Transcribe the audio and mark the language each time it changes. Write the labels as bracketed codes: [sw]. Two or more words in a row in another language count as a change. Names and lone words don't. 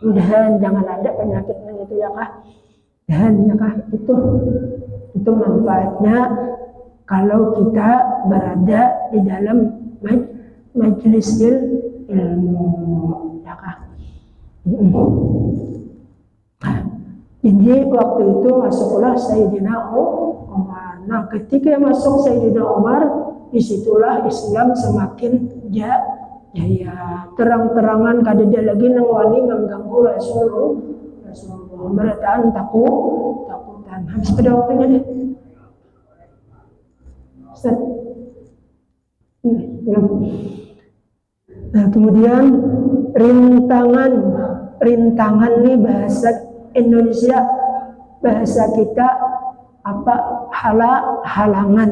[id] Dan jangan ada penyakit yang itu ya kah? Dan ya kah itu manfaatnya kalau kita berada di dalam majelis ilmu ya kah? Jadi waktu itu masuklah Sayyidina Umar. Nah ketika masuk Sayyidina Umar, disitulah Islam semakin jaya. [bjn] Terang-terangan kadeda lagi nang wani mengganggu Rasulullah. Berataan takutan. [id] Habis pada waktunya deh. Ustaz. Nah kemudian rintangan nih bahasa Indonesia, bahasa kita apa halangan.